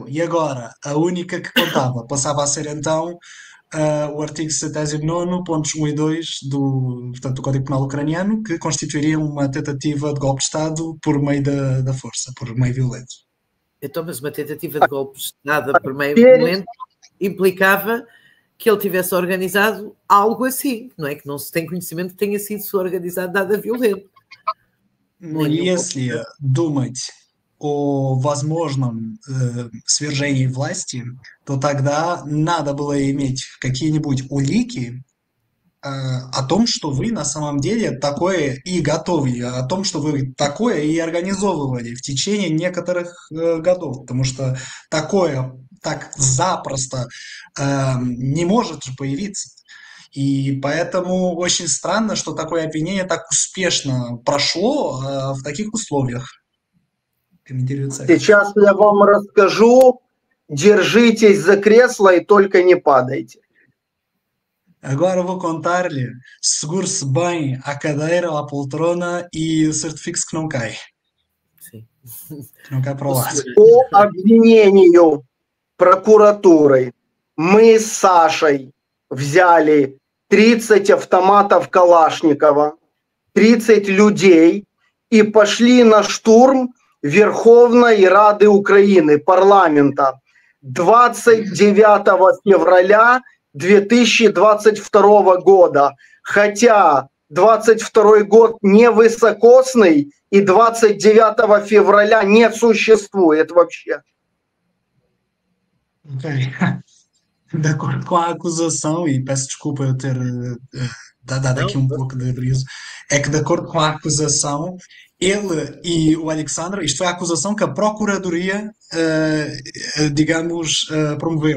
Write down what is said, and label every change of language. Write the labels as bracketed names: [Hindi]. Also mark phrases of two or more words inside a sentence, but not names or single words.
[Portuguese] E agora, a única que contava passava a ser então o artigo 79, pontos 1 e 2 portanto, do Código Penal ucraniano, que constituiria uma tentativa de golpe de Estado por meio da força, por meio violento. Então, mas uma tentativa de golpe de Estado por meio violento implicava que ele tivesse organizado algo assim, não é? Que não se tem conhecimento que tenha sido organizado nada violento. [Russian] Если думать о возможном свержении власти, то тогда надо было иметь какие-нибудь улики о том, что вы на самом деле такое и готовили, о том, что вы такое и организовывали в течение некоторых годов, потому что такое так запросто не может же появиться. И поэтому очень странно, что такое обвинение так успешно прошло в таких условиях. Сейчас я вам расскажу, держитесь за кресло и только не падайте. [Portuguese] Agora vou contar-lhe, segure-se bem à cadeira, à poltrona e certifique-se que não cai. Sim. Que não cai para o lado. [Russian] По обвинению прокуратуры мы с Сашей взяли 30 автоматов Калашникова, 30 людей и пошли на штурм Верховной Рады Украины, парламента, 29 февраля 2022 года. Хотя 22 год не высокосный и 29 февраля не существует вообще. [Portuguese] Ok. De acordo com a acusação, e peço desculpa eu ter dado aqui um pouco de riso, é que de acordo com a acusação, ele e o Alexandre, isto foi a acusação que a Procuradoria, digamos, promoveu.